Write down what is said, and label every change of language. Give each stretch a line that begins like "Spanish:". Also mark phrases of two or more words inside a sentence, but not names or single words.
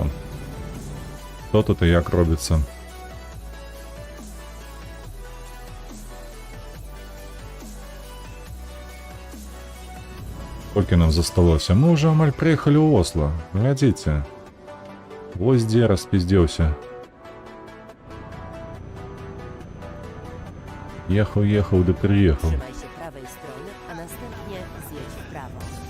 Belarusian: Што тут і як робіцца. Колькі нам засталося? Мы ўжо амаль прыехалі ў Осла. Глядзіце. Вось дзе распіздзеўся. Ехаў, да прыехаў.
Polish: Trzymaj się prawej strony, a następnie zjedź w prawo.